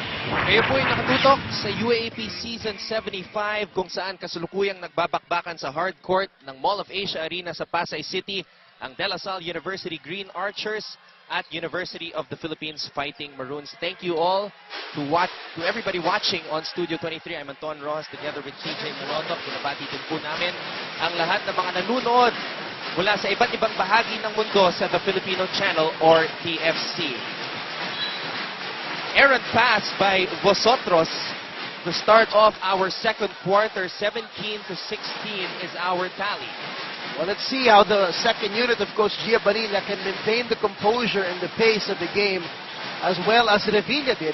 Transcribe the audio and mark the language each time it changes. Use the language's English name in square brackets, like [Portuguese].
[Filipino] Kayo po ay nakatutok sa UAAP Season 75 kung saan kasulukuyang nagbabakbakan sa hard court ng Mall of Asia Arena sa Pasay City ang De La Salle University Green Archers at University of the Philippines Fighting Maroons. [English] Thank you all to everybody watching on Studio 23. I'm Anton Rojas together with CJ Manotok. [Filipino] Binabati din po namin ang lahat ng mga nanonood mula sa iba't ibang bahagi ng mundo sa The Filipino Channel or TFC. [English] Errant pass by Vosotros to start off our second quarter. 17-16 is our tally. Well, let's see how the second unit of Coach Gia Bonilla can maintain the composure and the pace of the game as well as Revilla did.